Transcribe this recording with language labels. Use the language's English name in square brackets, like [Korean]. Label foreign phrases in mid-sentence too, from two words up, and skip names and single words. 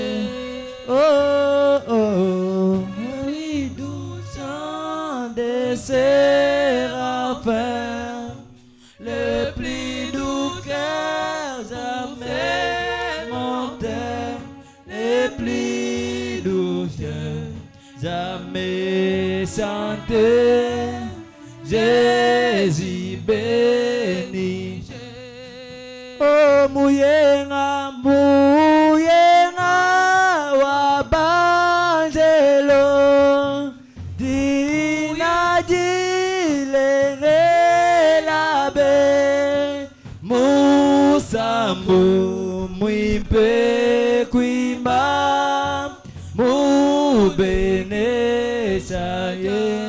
[French] Oh, les doux chants des séraphins, le plus doux cœur jamais monté, le plus doux cœur jamais chanté, Jésus béni. [Luba-Lulua] Oh muyenga muyenga wa banjelo dina jilele labe musambu muimpe kuimba mubene saye.